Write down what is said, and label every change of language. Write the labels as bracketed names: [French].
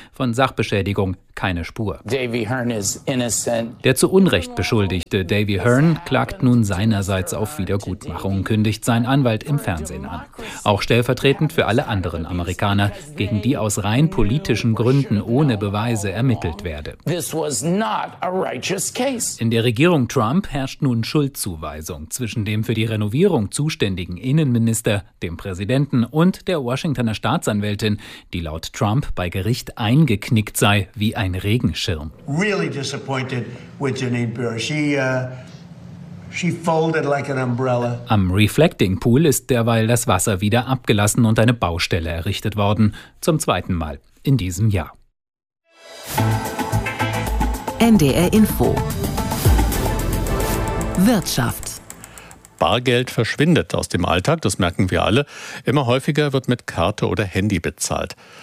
[German] Von Sachbeschädigung keine Spur. [English] Davy Hearn is innocent. [German] Der zu Unrecht Beschuldigte Davy Hearn klagt nun seinerseits auf Wiedergutmachung, kündigt sein Anwalt im Fernsehen an. Auch stellvertretend für alle anderen Amerikaner, gegen die aus rein politischen Gründen ohne Beweise ermittelt werde. [English] This was not a righteous case. [German] In der Regierung Trump herrscht nun Schuldzuweisung zwischen dem für die Renovierung zuständigen Innenminister, dem Präsidenten und der Washingtoner Staatsanwältin, die laut Trump bei Gericht eingeknickt sei, wie ein Regenschirm. [English] Really disappointed with Jeanine Pirro. She folded like an umbrella. [German] Am Reflecting Pool ist derweil das Wasser wieder abgelassen und eine Baustelle errichtet worden. Zum zweiten Mal in diesem Jahr. NDR Info. Wirtschaft. Bargeld verschwindet aus dem Alltag, das merken wir alle. Immer häufiger wird mit Karte oder Handy bezahlt.